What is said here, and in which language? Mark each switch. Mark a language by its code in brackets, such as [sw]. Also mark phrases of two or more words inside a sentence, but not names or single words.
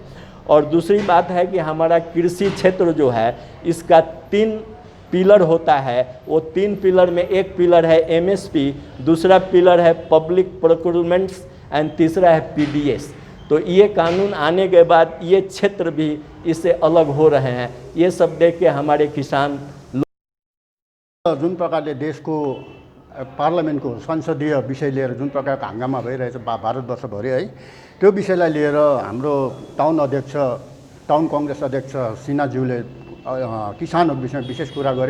[hi] और दूसरी बात है कि हमारा कृषि क्षेत्र जो है इसका 3 पिलर होता है। वो 3 पिलर में एक पिलर है एमएसपी, दूसरा पिलर है [en] public procurements and [hi] तीसरा है पीडीएस। तो ये कानून आने के बाद ये क्षेत्र भी इससे अलग हो रहे हैं। ये सब देख के हमारे किसान [ne] जुन प्रकारले देशको पार्लियामेन्टको संसदीय विषय लिएर जुन प्रकारको हङ्गामा भइरहेछ भारतवर्षभरि है, त्यो विषयलाई लिएर हाम्रो टाउन कङ्ग्रेस अध्यक्ष सिन्हाज्यूले किसानहरूको विषयमा विशेष कुरा गर्यो।